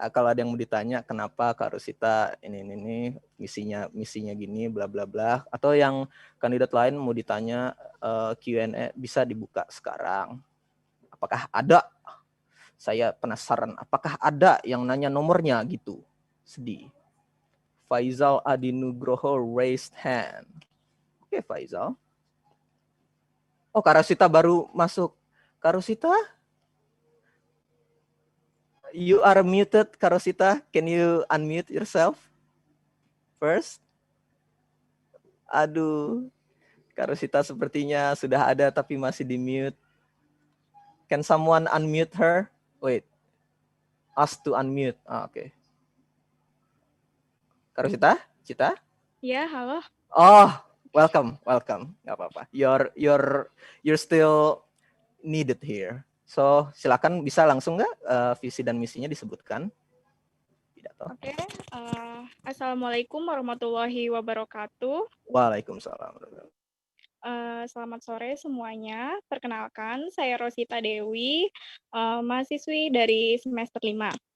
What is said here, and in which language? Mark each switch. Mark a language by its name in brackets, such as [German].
[Indonesian] Kalau ada yang mau ditanya kenapa Kak Rosita ini misinya gini bla bla bla, atau yang kandidat lain mau ditanya Q&A bisa dibuka sekarang. Apakah ada? Saya penasaran apakah ada yang nanya nomornya gitu. Sedih. [English] Faizal Adinugroho raised hand. [Indonesian] Oke, Faizal. Oh, Kak Rosita baru masuk. Kak Rosita? [English] You are muted, Kak Rosita. Can you unmute yourself first? [Indonesian] Aduh, Kak Rosita sepertinya sudah ada tapi masih di mute. [English] Can someone unmute her? Wait, ask to unmute. Oke. [Indonesian] Kak Rosita, Cita? Ya, halo. [English] Oh, welcome. [Indonesian] Gak apa-apa. [English] You're still needed here. [Indonesian] So silakan bisa langsung nggak visi dan misinya disebutkan? Oke. Assalamualaikum warahmatullahi wabarakatuh. Waalaikumsalam. Selamat sore semuanya. Perkenalkan, saya Rosita Dewi, mahasiswi dari semester 5.